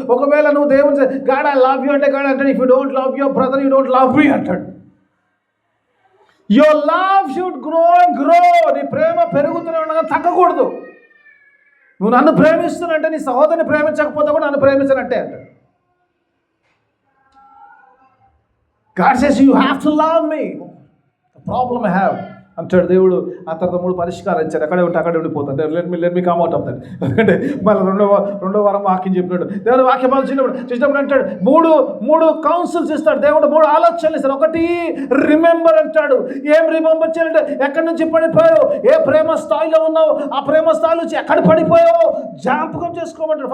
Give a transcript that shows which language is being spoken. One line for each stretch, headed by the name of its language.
Telugu: ఒకవేళ నువ్వు దేవుడు
English: God I love you
Telugu: అంటే
English: God
Telugu: అంటాడు,
English: If you don't love your brother you don't love me అంటాడు. Your love should grow and grow.
Telugu: నీ ప్రేమ పెరుగుతూనే ఉండగా తగ్గకూడదు. నువ్వు నన్ను ప్రేమిస్తున్నంటే నీ సహోదరుని ప్రేమించకపోతే కూడా నన్ను ప్రేమించనంటే అంటాడు.
English: God says you have to love me. The problem I have
Telugu: అంటాడు దేవుడు. ఆ తర్వాత 3 పరిష్కారం ఇచ్చాడు, అక్కడే ఉండిపోతాడు.
English: Let me come out of that.
Telugu: ఎందుకంటే మళ్ళీ రెండో వారం వాక్యం చెప్పినాడు. దేవుడు వాక్యం చూసినప్పుడు అంటాడు, మూడు కౌన్సిల్స్ ఇస్తాడు దేవుడు, 3 ఆలోచనలు ఇస్తాడు. ఒకటి రిమెంబర్ అంటాడు. ఏం రిమెంబర్ చేయాలంటే, ఎక్కడి నుంచి పడిపోయావు, ఏ ప్రేమ స్థాయిలో ఉన్నావు, ఆ ప్రేమ స్థాయి నుంచి ఎక్కడ పడిపోయావు జ్ఞాపకం చేసుకోమంటాడు.